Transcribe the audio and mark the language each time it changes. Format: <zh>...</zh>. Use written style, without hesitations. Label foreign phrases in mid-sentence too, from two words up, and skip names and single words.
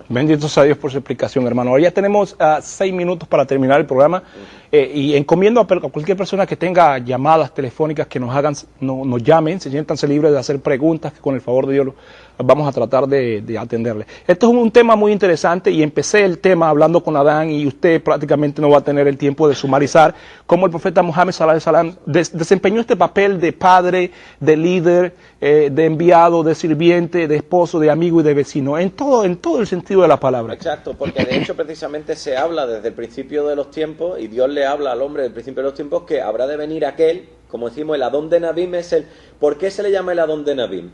<es>Bendito sea Dios por su explicación, hermano. Ahora ya tenemos 6 minutos para terminar el programa y encomiendo a cualquier persona que tenga llamadas telefónicas que nos llamen, se siéntanse libres de hacer preguntas, que con el favor de Dios vamos a tratar de atenderle. Esto es un tema muy interesante y empecé el tema hablando con Adán y usted prácticamente no va a tener el tiempo de sumarizar cómo el profeta Mohammed</es> <ar>صلى الله عليه وسلم</ar> <es>desempeñó este papel de padre, de líder, de enviado, de sirviente, de esposo, de amigo y de vecino, en todo el sentido de la palabra. Exacto, porque de hecho precisamente se habla desde el principio de los tiempos y Dios le habla al hombre desde el principio de los tiempos que habrá de venir aquel, como decimos, el Adón de Nabim ¿por qué se le llama el Adón de Nabim?</es>